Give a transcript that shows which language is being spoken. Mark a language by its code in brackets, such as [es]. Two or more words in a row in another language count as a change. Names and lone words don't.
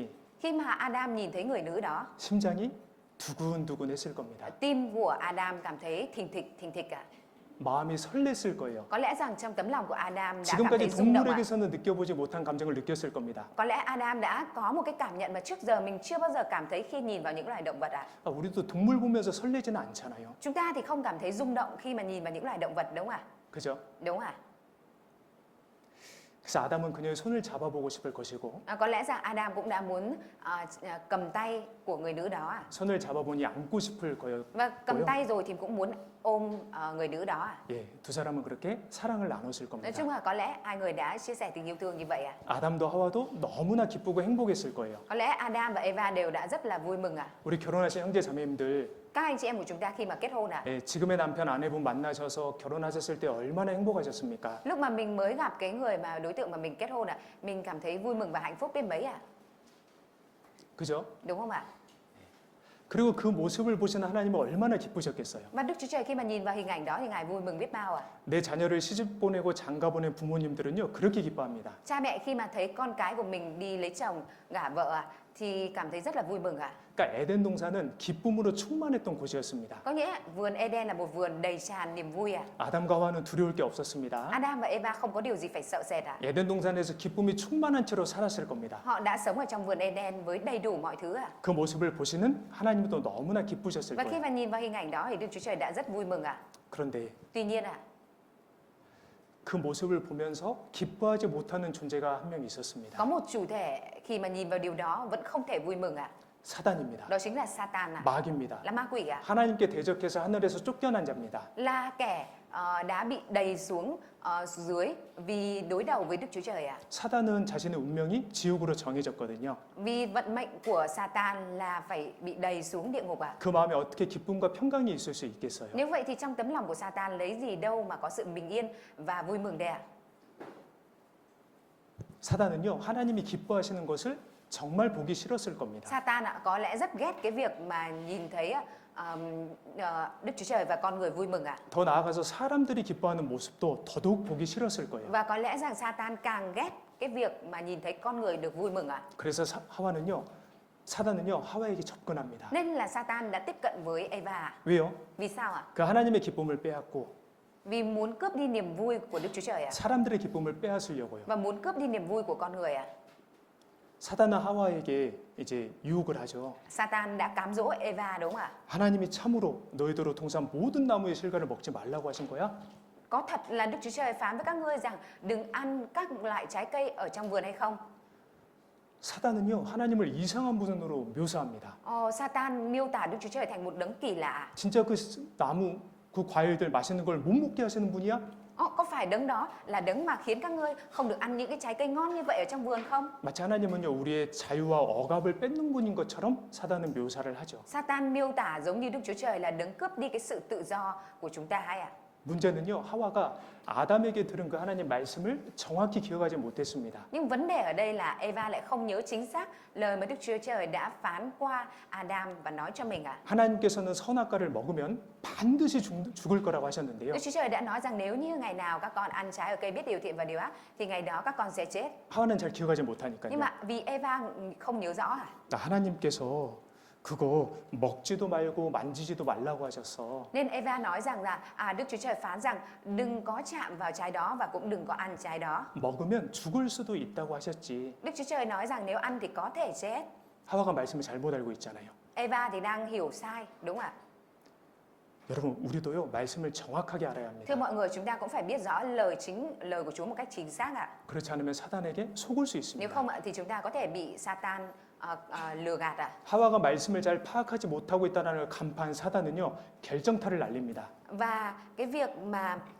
[vi] khi mà Adam nhìn thấy người nữ đó, [ko] 심장이 두근두근했을 겁니다. [vi] tim của Adam cảm thấy thình thịch ạ. [ko] 마음이 설렜을 거예요. [vi] Có lẽ rằng trong tấm lòng của Adam đã cảm [ko] 지금까지 [vi] thấy rung động ạ. [ko] 동물에게서는 느껴보지 못한 감정을 느꼈을 겁니다. [vi] Có lẽ Adam đã có một cái cảm nhận mà trước giờ mình chưa bao giờ cảm thấy khi nhìn vào những loài động vật ạ. [ko] 우리도 동물 보면서 설레지는 않잖아요. [vi] Chúng ta thì không cảm thấy rung động khi mà nhìn vào những loài động vật đúng không ạ? [ko] 그죠? [vi] Đúng ạ. [ko] 그래서 아담은 그녀의 손을 잡아보고 싶을 것이고 [vi] Có lẽ rằng Adam cũng đã muốn cầm tay của người nữ đó ạ. [ko] 손을 잡아보니 안고 싶을 거였고요. [vi] Và cầm tay rồi thì cũng muốn ôm người nữ đó ạ. [ko] 예, 두 사람은 그렇게 사랑을 나눴을 [vi] Nói [ko] 겁니다. [vi] chung là có lẽ hai người đã chia sẻ tình yêu thương như vậy ạ. [ko] 아담도 하와도 너무나 기쁘고 행복했을 거예요. [vi] Có lẽ Adam và Eva đều đã rất là vui mừng ạ. [ko] 우리 결혼하신 형제 자매님들, [vi] Các anh chị em của chúng ta khi mà kết hôn ạ. [ko] 예, 지금의 남편 아내분 만나셔서 결혼하셨을 때 얼마나 행복하셨습니까? [vi] Lúc mà mình mới gặp cái người mà đối tượng mà mình kết hôn ạ, mình cảm thấy vui mừng và hạnh phúc đến mấy ạ. [ko] 그죠? [vi] Đúng không ạ? [ko] 그리고 그 모습을 보시는 하나님은 얼마나 기쁘셨겠어요. [vi] Và Đức Chúa Trời khi mà nhìn vào hình ảnh đó thì Ngài vui mừng biết bao ạ. [ko] 내 자녀를 시집 보내고 장가 보낸 부모님들은요, 그렇게 기뻐합니다. [vi] Cha mẹ khi mà thấy con cái của mình đi lấy chồng, gả vợ ạ, thì cảm thấy rất là vui mừng ạ. [ko] 그러니까 에덴 동산은 기쁨으로 충만했던 곳이었습니다. [vi] Có nghĩa vườn Eden là một vườn đầy tràn niềm vui ạ. [ko] 아담과 하와는 두려울 게 없었습니다. [vi] Adam và Eva không có điều gì phải sợ sệt ạ. [ko] 에덴 동산에서 기쁨이 충만한 채로 살았을 겁니다. [vi] Họ đã sống ở trong vườn Eden với đầy đủ mọi thứ ạ. [ko] 그 모습을 보시는 하나님도 너무나 기쁘셨을 [vi] Và khi [ko] 거예요. [vi] mà nhìn vào hình ảnh đó thì Đức Chúa Trời đã rất vui mừng ạ. [ko] 그런데 [vi] Tuy nhiên ạ, [ko] 그 모습을 보면서 기뻐하지 못하는 존재가 한 명 있었습니다. [vi] có một chủ thể khi mà nhìn vào điều đó vẫn không thể vui mừng ạ. [ko] 사단입니다. [vi] Đó chính là Satan ạ. [ko] 마귀입니다. [vi] Là ma quỷ ạ. [ko] 하나님께 대적해서 하늘에서 쫓겨난 자입니다. [vi] Là kẻ đã bị đày xuống dưới vì đối đầu với Đức Chúa Trời ạ? [ko] 사단은 자신의 운명이 지옥으로 정해졌거든요. [vi] Vì vận mệnh của Satan là phải bị đày xuống địa ngục ạ. [ko] 그 마음에 어떻게 기쁨과 평강이 있을 수 있겠어요? [vi] Nếu vậy thì trong tấm lòng của Satan lấy gì đâu mà có sự bình yên và vui mừng đây ạ? [ko] 사단은요, 하나님이 기뻐하시는 것을 정말 보기 싫었을 겁니다. [vi] Satan ạ, có lẽ rất ghét cái việc mà nhìn thấy Đức Chúa Trời và con người vui mừng ạ. [ko] 더 나아가서 사람들이 기뻐하는 모습도 더더욱 보기 싫었을 거예요. [vi] Và có lẽ rằng Satan càng ghét cái việc mà nhìn thấy con người được vui mừng ạ. [ko] 그래서 사단은요, 하와에게 접근합니다. [vi] Nên là Satan đã tiếp cận với Eva. [ko] 왜요? [vi] Vì sao ạ? [ko] 그 하나님의 기쁨을 빼앗고 [vi] Vì muốn cướp đi niềm vui của Đức Chúa Trời ạ. [ko] 사람들의 기쁨을 빼앗으려고요. [vi] Và muốn cướp đi niềm vui của con người ạ. [ko] 사단은 하와에게 이제 유혹을 하죠. [vi] Satan đã cám dỗ Eva đúng không ạ? [ko] 하나님이 참으로 너희들로 동산 모든 나무의 실과를 먹지 말라고 하신 거야? [vi] Có thật là Đức Chúa Trời phán với các ngươi rằng đừng ăn các loại trái cây ở trong vườn hay không? [ko] 사단은요, 하나님을 이상한 분으로 묘사합니다. [vi] Satan miêu tả Đức Chúa Trời thành một đấng kỳ lạ. [ko] 진짜 그 나무, 그 과일들 맛있는 걸 못 먹게 하시는 분이야? [vi] Có phải đấng đó là đấng mà khiến các ngươi không được ăn những cái trái cây ngon như vậy ở trong vườn không? [ko] 마치 하나님은요, 우리의 자유와 억압을 뺏는 분인 것처럼 사단은 묘사를 하죠. [vi] Satan miêu tả giống như Đức Chúa Trời là đấng cướp đi cái sự tự do của chúng ta hay ạ? [ko] 문제는요, 하와가 아담에게 들은 그 하나님 말씀을 정확히 기억하지 못했습니다. [vi] Nhưng vấn đề ở đây là Eva lại không nhớ chính xác lời mà Đức Chúa Trời đã phán qua Adam và nói cho mình ạ. [ko] 하나님께서는 선악과를 먹으면 반드시 죽을 거라고 하셨는데요. [vi] Đức Chúa Trời đã nói rằng nếu như ngày nào các con ăn trái ở cây biết điều thiện và điều ác thì ngày đó các con sẽ chết. [ko] 하와는 잘 기억하지 [vi] Nhưng [ko] 못하니까요. [vi] mà vì Eva không nhớ rõ à? [ko] 하나님께서 그거 먹지도 말고 만지지도 말라고 하셨어. [vi] Nên Eva nói rằng là Đức Chúa Trời phán rằng đừng có chạm vào trái đó và cũng đừng có ăn trái đó. [ko] 먹으면 죽을 수도 있다고 하셨지. [vi] Đức Chúa Trời nói rằng nếu ăn thì có thể chết. [ko] 하와가 말씀을 잘못 알고 있잖아요. [vi] Eva thì đang hiểu sai, đúng ạ? [ko] 여러분, 우리도요, 말씀을 정확하게 알아야 [vi] Thưa [ko] 합니다. [vi] mọi người, chúng ta cũng phải biết rõ lời của Chúa một cách chính xác ạ. [ko] 그렇지 않으면 사단에게 속을 수 [vi] Nếu [ko] 있습니다. [vi] không ạ thì chúng ta có thể bị Satan lừa gạt ạ. [ko] 하와가 말씀을 잘 파악하지 못하고 있다는 걸 간파한 사단은요, 결정타를 날립니다. [vi] Và cái việc mà